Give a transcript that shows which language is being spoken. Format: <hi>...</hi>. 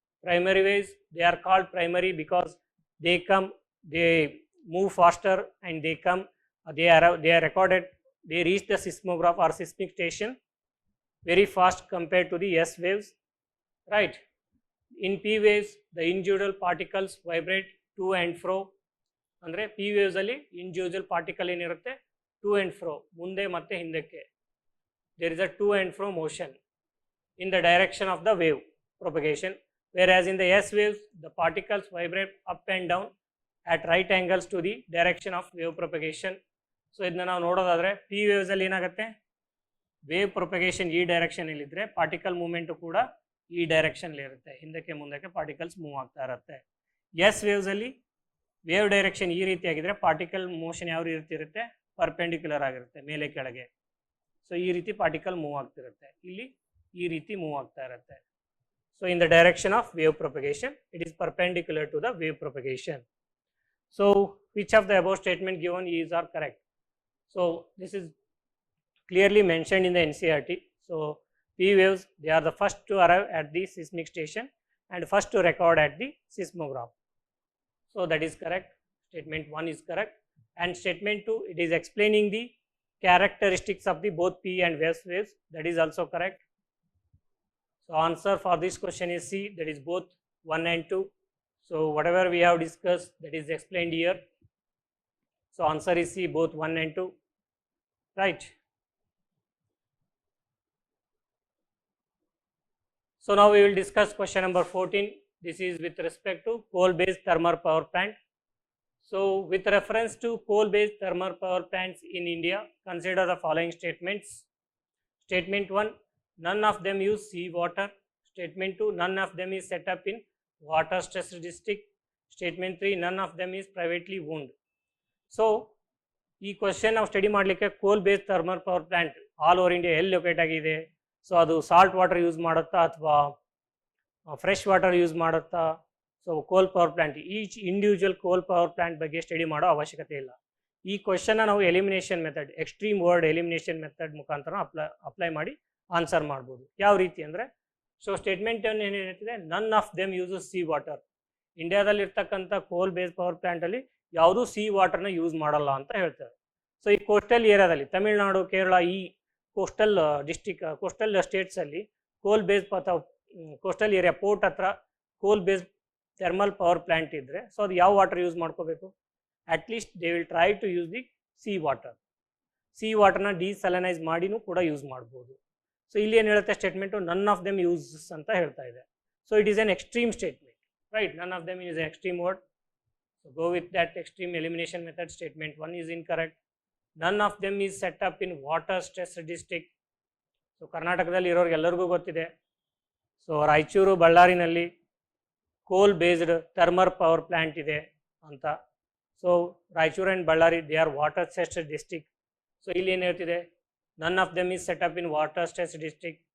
<en>Primary waves, they are called primary because they move faster and they are recorded, they reach the seismograph or seismic station very fast compared to the S waves, right? In P waves, the individual particles vibrate to and fro. ಅಂದರೆ P waves ಅಲ್ಲಿ individual particle ಏನಿರುತ್ತೆ to and fro,</en> <kn>ಮುಂದೆ ಮತ್ತೆ ಹಿಂದಕ್ಕೆ,</kn> <en>There is a to and fro motion in the direction of the wave propagation. whereas in the S waves, the particles vibrate up and down at right angles to the direction of wave propagation.</en> <kn>So ಇದನ್ನ ನಾವು ನೋಡೋದಾದರೆ P ವೇವ್ಸಲ್ಲಿ ಏನಾಗುತ್ತೆ, wave propagation ಈ ಡೈರೆಕ್ಷನಲ್ಲಿ ಇದ್ದರೆ particle movement ಕೂಡ ಈ ಡೈರೆಕ್ಷನಲ್ಲಿ ಇರುತ್ತೆ, ಹಿಂದಕ್ಕೆ ಮುಂದಕ್ಕೆ ಪಾರ್ಟಿಕಲ್ಸ್ ಮೂವ್ ಆಗ್ತಾ ಇರುತ್ತೆ. ಎಸ್ ವೇವ್ಸಲ್ಲಿ ವೇವ್ ಡೈರೆಕ್ಷನ್ ಈ ರೀತಿಯಾಗಿದ್ದರೆ ಪಾರ್ಟಿಕಲ್ ಮೋಷನ್ ಯಾವ ರೀತಿ ಇರುತ್ತೆ, ಪರ್ಪೆಂಡಿಕ್ಯುಲರ್ ಆಗಿರುತ್ತೆ, ಮೇಲೆ ಕೆಳಗೆ. ಸೊ ಈ ರೀತಿ ಪಾರ್ಟಿಕಲ್ ಮೂವ್ ಆಗ್ತಿರುತ್ತೆ, ಇಲ್ಲಿ ಈ ರೀತಿ ಮೂವ್ ಆಗ್ತಾ ಇರುತ್ತೆ.</kn> <en>So in the direction of wave propagation, it is perpendicular to the wave propagation. So which of the above statement given is are correct? So this is clearly mentioned in the NCERT. So P waves, they are the first to arrive at the seismic station and first to record at the seismograph. So that is correct. Statement 1 is correct. And statement 2, it is explaining the characteristics of the both P and S waves. That is also correct. So answer for this question is C, that is both 1 and 2. So whatever we have discussed, that is explained here. So answer is C, both 1 and 2, right? So now we will discuss question number 14. This is with respect to coal-based thermal power plant. So with reference to coal-based thermal power plants in India, consider the following statements. Statement 1, none of them use seawater. Statement 2, none of them is set up in water stress district. Statement 3, none of them is privately owned.</en> <kn>So ಈ question ನಾವು study ಮಾಡಲಿಕ್ಕೆ ಕೋಲ್ based thermal power plant all over India ಎಲ್ಲಿ locate ಆಗಿದೆ, so ಅದು salt water use ಮಾಡುತ್ತಾ ಅಥವಾ fresh water use ಮಾಡುತ್ತಾ, ಸೊ ಕೋಲ್ ಪವರ್ ಪ್ಲ್ಯಾಂಟ್ ಈಚ್ ಇಂಡಿವಿಜುವಲ್ ಕೋಲ್ ಪವರ್ ಪ್ಲ್ಯಾಂಟ್ ಬಗ್ಗೆ ಸ್ಟಡಿ ಮಾಡೋ ಅವಶ್ಯಕತೆ ಇಲ್ಲ. ಈ ಕ್ವಶನ್ನ ನಾವು elimination method, extreme word elimination method ಮುಖಾಂತರ ಅಪ್ಲೈ ಮಾಡಿ ಆನ್ಸರ್ ಮಾಡ್ಬೋದು. ಯಾವ ರೀತಿ ಅಂದರೆ, ಸೊ ಸ್ಟೇಟ್ಮೆಂಟ್ ಏನು ಹೇಳ್ತಿದೆ,</kn> <en>None of them uses sea water.</en> <kn>ಇಂಡಿಯಾದಲ್ಲಿ ಇರ್ತಕ್ಕಂಥ ಕೋಲ್ ಬೇಸ್ಡ್ ಪವರ್ ಪ್ಲ್ಯಾಂಟಲ್ಲಿ ಯಾವುದೂ ಸಿ ವಾಟರ್ನ ಯೂಸ್ ಮಾಡಲ್ಲ ಅಂತ ಹೇಳ್ತಾರೆ. ಸೊ ಈ ಕೋಸ್ಟಲ್ ಏರಿಯಾದಲ್ಲಿ ತಮಿಳುನಾಡು, ಕೇರಳ, ಈ ಕೋಸ್ಟಲ್ ಕೋಸ್ಟಲ್ ಸ್ಟೇಟ್ಸಲ್ಲಿ ಕೋಲ್ ಬೇಸ್ಡ್ ಅಥವಾ ಕೋಸ್ಟಲ್ ಏರಿಯಾ ಪೋರ್ಟ್ ಹತ್ರ ಕೋಲ್ ಬೇಸ್ಡ್ ಥರ್ಮಲ್ ಪವರ್ ಪ್ಲ್ಯಾಂಟ್ ಇದ್ದರೆ, ಸೊ ಅದು ಯಾವ ವಾಟರ್ ಯೂಸ್ ಮಾಡ್ಕೋಬೇಕು,</kn> <en>At least they will try to use the sea water.</en> <kn>C ವಾಟರ್ನ ಡಿಸಲನೈಸ್ ಮಾಡಿನೂ ಕೂಡ ಯೂಸ್ ಮಾಡ್ಬೋದು. ಸೊ ಇಲ್ಲಿ ಏನು ಹೇಳುತ್ತೆ statement,</kn> <en>none of them uses</en> <kn>ಅಂತ ಹೇಳ್ತಾ ಇದೆ.</kn> <en>So it is an extreme statement, right? None of them is an extreme word. So go with that extreme elimination method. Statement 1 is incorrect. None of them is set up in water stress district.</en> <kn>So ಕರ್ನಾಟಕದಲ್ಲಿ ಇರೋರಿಗೆ ಎಲ್ಲರಿಗೂ ಗೊತ್ತಿದೆ, so Raichur ಬಳ್ಳಾರಿನಲ್ಲಿ ಕೋಲ್ based thermal power plant ಇದೆ ಅಂತ.</kn> <en>So Raichur and Ballari, they are water stress district.</en> <kn>So ಇಲ್ಲಿ ಏನು ಹೇಳ್ತಿದೆ,</kn> <en>None of them is set up in water stress district.</en>